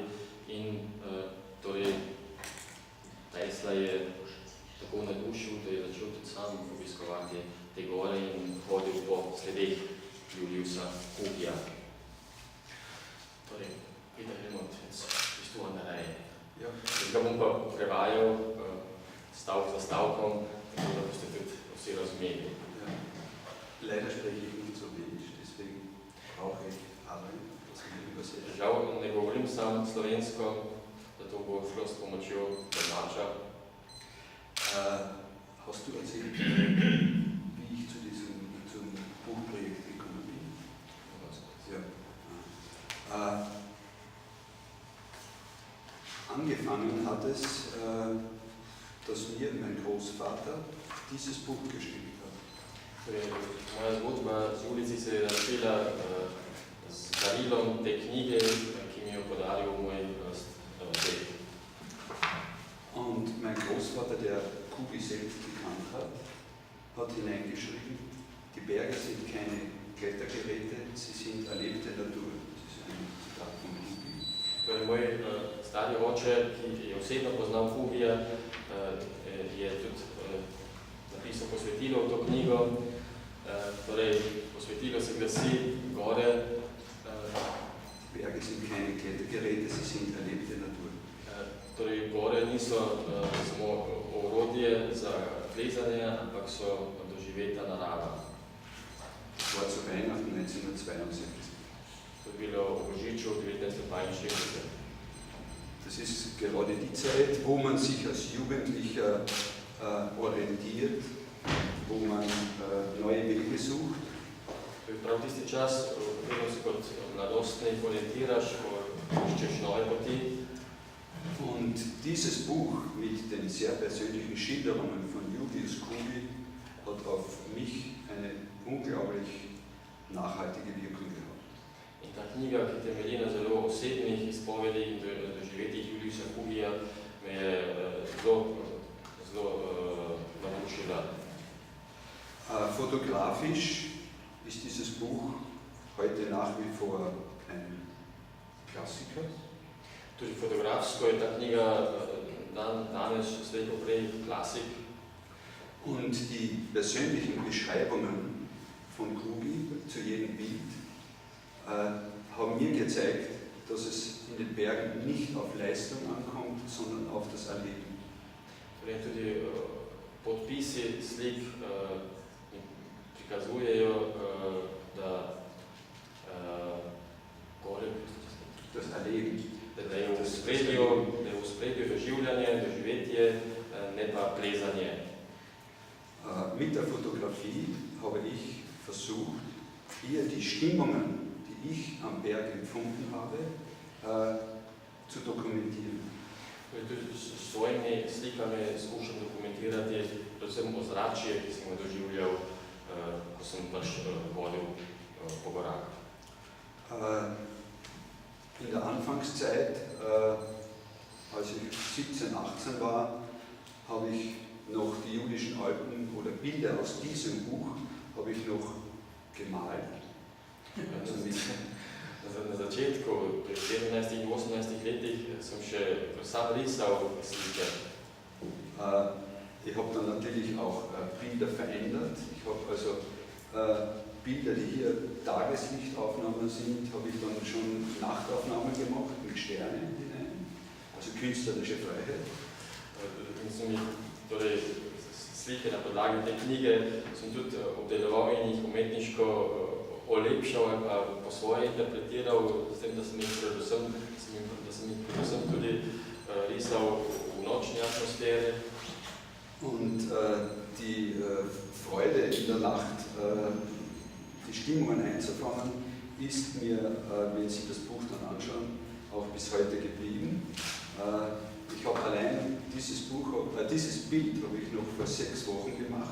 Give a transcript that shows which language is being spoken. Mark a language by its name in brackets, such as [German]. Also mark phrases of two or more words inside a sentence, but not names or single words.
[Slovenian] In torej Tesla je tako nadušil, da je začel tudi sam obiskovati te gore in hodil po sledeh Juliusa Kubija. Torej, Peter Helmut, iz tu Andreje. Jaz ga bom pa prevajal stavk za stavkom, tako da boste tudi vsi razumeli. [German] Leider spreche ich nicht so wenig, deswegen brauche ich Aaron, das kann ich übersetzen. [Slovenian] Žal ne govorim sam slovensko, zato bo šlo s pomočjo tolmača. [German] Hast du erzählt, wie ich zum Buchprojekt gekommen bin? Ja. Angefangen hat es, dass mir mein Großvater dieses Buch geschrieben hat. [Slovenian] Moja zgodba z ulici se je začela z darilom te knjige, ki mi jo podaril moj ded. [German] Und mein Großvater, der Kubi selbst gekannt hat, hat hineingeschrieben, die Berge sind keine Klettergeräte, sie sind erlebte Natur. Das ist ein Zitat von Kubi. [Slovenian] Moj stari oče, ki je osebno poznal Kubija, je tudi napisal posvetilo v to knjigo. Torej, posvetilo se glasi gore. [German] Berge sind keine Klettergeräte, sie sind erlebte Natur. [Slovenian] Torej, gore niso samo orodje za plezanje, ampak so doživeta narava. [German] Das war zu Weihnachten 1962. [Slovenian] To je bilo v Božiču 1962. [German] Das ist gerade die Zeit, wo man sich als Jugendlicher orientiert, wo man neue Wege sucht. [Slovenian] To je prav tisti čas, v katerem se kot mladostnik orientiraš, ko iščeš nove poti. [German] Und dieses Buch mit den sehr persönlichen Schilderungen von Julius Kubi hat auf mich eine unglaublich nachhaltige Wirkung gehabt. [Slovenian] In ta knjiga, ki temelji na zelo osebnih izpovedih in doživetjih Juliusa Kubija, me je zelo navdušila. [German] Fotografisch ist dieses Buch heute nach wie vor ein Klassiker. [Slovenian] Tudi fotografsko je ta knjiga danes slej ko prej klasik. [German] Und die persönlichen Beschreibungen von Kubi zu jedem Bild haben mir gezeigt, dass es in den Bergen nicht auf Leistung ankommt, sondern auf das Erleben. [Slovenian] Tudi podpisi slik prikazujejo, da [German] das Erleben, [Slovenian] da je v spredju doživljanje, doživetje, ne pa plezanje. [German] Mit der Fotografie habe ich versucht, hier die Stimmungen, die ich am Berg empfunden habe, zu dokumentieren. [Slovenian] S svojimi slikami skušam dokumentirati predvsem ozračje, ki sem ga doživljal, ko sem hodil po gorah. [German] In der Anfangszeit, als ich 17, 18 war, habe ich noch die Julischen Alpen oder Bilder aus diesem Buch habe ich noch gemalt. [Slovenian] Na začetku, pri 17 in 18 letih, sem še sam risal slike. [German] Ich habe dann natürlich auch Bilder verändert. Ich habe also Bilder, die hier Tageslichtaufnahmen sind, habe ich dann schon Nachtaufnahmen gemacht mit Sternen hinein, also künstlerische Freiheit. [Slovenian] In sem jih, torej, slike na podlagi te knjige sem tudi obdeloval in jih umetniško olepšal ali pa po svoje interpretiral, s tem, da sem jih predvsem tudi risal v nočni atmosferi. [German] Und die Freude in der Nacht, die Stimmungen einzufangen, ist mir, wenn Sie das Buch dann anschauen, auch bis heute geblieben. Ich habe allein dieses Bild habe ich noch vor 6 Wochen gemacht.